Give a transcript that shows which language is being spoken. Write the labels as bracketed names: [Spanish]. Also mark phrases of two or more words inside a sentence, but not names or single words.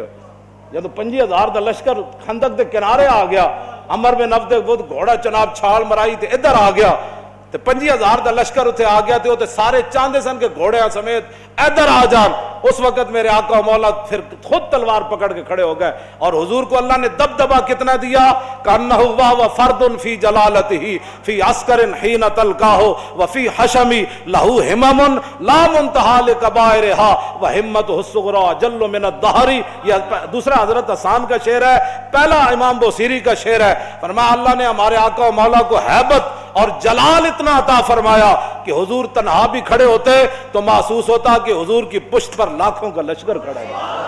[Punjabi] جب 25,000 دا لشکر خندق دے کنارے آ گیا، عمر بن عبد ود گھوڑا چناب چھال مرائی تے ادھر آ گیا، تے 25,000 دا لشکر اتنے آ گیا تے سارے چاندے سن کے گھوڑے سمیت ادھر آ جان۔ [Urdu] اس وقت میرے آقا و مولا پھر خود تلوار پکڑ کے کھڑے ہو گئے، اور حضور کو اللہ نے دبدبا کتنا دیا، [Arabic] کانہ و فرد فی جلالتہ فی عسکر حین تلقاہ وفی حشم لہ ہمم لا منتہا لکبائرہا وہمتہ الصغری جل من الدہر۔ [Urdu] یہ دوسرا حضرت حسان کا شعر ہے، پہلا امام بوصیری کا شعر ہے۔ فرمایا اللہ نے ہمارے آقا و مولا کو ہیبت اور جلال اتنا عطا فرمایا کہ حضور تنہا بھی کھڑے ہوتے تو محسوس ہوتا کہ حضور کی پشت پر لاکھوں کا لشکر کھڑا ہے۔